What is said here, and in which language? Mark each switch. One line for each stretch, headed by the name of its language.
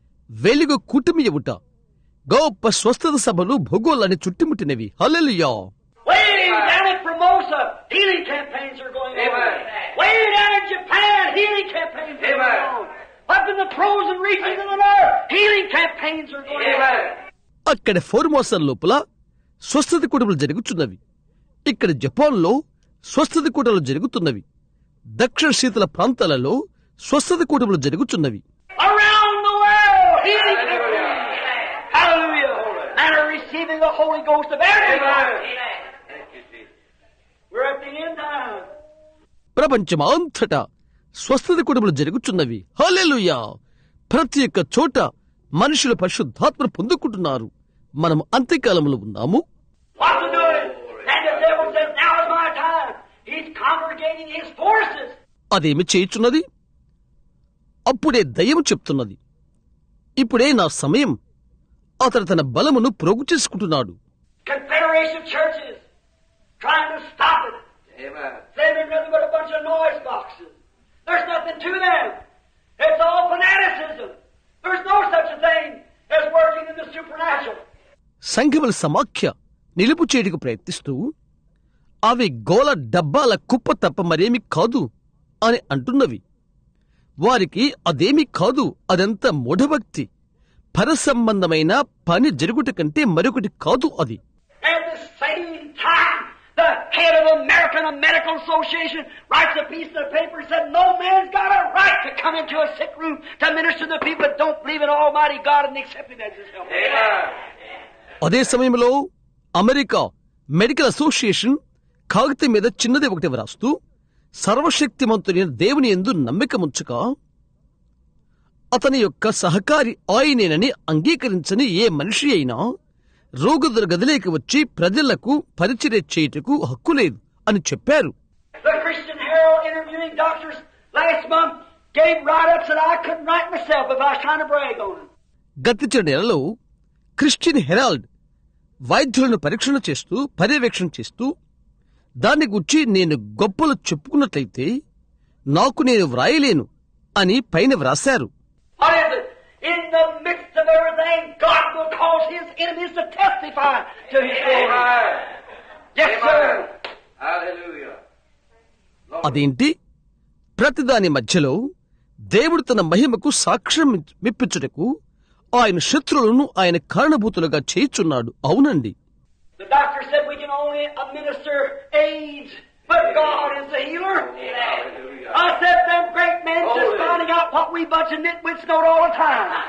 Telugu: వెలుగు కూటమి ఎవుట, గొప్ప స్వస్థత సభలు భూగోళాన్ని చుట్టుముట్టినవి. హల్లెలూయా!
English: Way down at Formosa, healing campaigns are going on. Way down in Japan, healing campaigns are going on. Up in the frozen regions of the north, healing campaigns are going on.
Telugu: అక్కడ Formosa లోపల స్వస్థత కూటములు జరుగుతున్నవి. ఇక్కడ జపాన్లో స్వస్థత కూటములు జరుగుతున్నవి. దక్షిణ శీతల ప్రాంతాలలో స్వస్థత కూటములు జరుగుతున్నవి.
English: Around the world, healing campaigns. Hallelujah! And are receiving the Holy Ghost of everybody. We're at the end time.
Telugu: ప్రపంచమంతటా స్వస్థత కూటములు జరుగుతున్నవి. హల్లెలూయా! ప్రతి ఒక్క చోట మనుషులు పరిశుద్ధాత్మను పొందుకుంటున్నారు. మనం అంత్యకాలంలో ఉన్నాము.
English: What's he doing? And the devil says, now is my time. He's congregating his forces.
Telugu: అదేమి చేయుచున్నది? అప్పుడే దయ్యము చెప్తున్నది, ఇప్పుడే నా సమయం. అతడు తన బలమును ప్రోగు చేసుకుంటున్నాడు.
English: Confederation churches trying to stop it. Amen. Saying they're nothing but a bunch of noise boxes. There's nothing to them. It's all fanaticism. There's no such a thing as working in the supernatural.
Telugu: సంఘముల సమాఖ్య నిలుపు చేయడానికి ప్రయత్నిస్తూ అవి గోల డబ్బాల కుప్ప తప్ప మరేమి కాదు అని అంటున్నవి. వారికి అదేమీ కాదు, అదంతా మూఢభక్తి. పరసంబంధమైన పని జరుగుట కంటే మరొకటి కాదు అది.
English: At the same time, the head of the American Medical Association writes a piece of paper and said, no man's got a right to come into a sick room to minister to the people that don't believe in Almighty God and accept Him as His help.
Telugu: అదే సమయంలో America medical association కాగితం మీద చిన్నది ఒకటి వ్రాస్తూ, సర్వశక్తిమంతుడైన దేవుని యందు నమ్మికముంచక అతని యొక్క సహకారి ఆయనేనని అంగీకరించని ఏ మనిషి అయినా రోగుల గదిలోకి వచ్చి ప్రజలకు పరిచర్య చేయుటకు హక్కు లేదు అని చెప్పారు.
English: The Christian Herald interviewing doctors last month gave write-ups that I couldn't write myself if I was trying to brag on them.
Telugu: గతించిన నెలలో క్రిస్టియన్ హెరాల్డ్ వైద్యులను పర్యవేక్షణ చేస్తూ దాన్ని గురించి నేను గొప్పలు చెప్పుకున్నట్లయితే నాకు నేను వ్రాయలేను అని పైన వ్రాశారు.
English: What is it? In the midst of everything, God will cause His enemies to testify to His glory. Yes, sir. Hallelujah.
Telugu: అదేంటి? ప్రతిదాని మధ్యలో దేవుడు తన మహిమకు సాక్ష్యం మిప్పించుటకు ఆయన శత్రువులను ఆయన కారణభూతులుగా చేయుచున్నాడు. అవునండి.
English: The doctor said we can only administer AIDS, but God is the healer. I said them great men just finding out what we bunch of nitwits know all the time.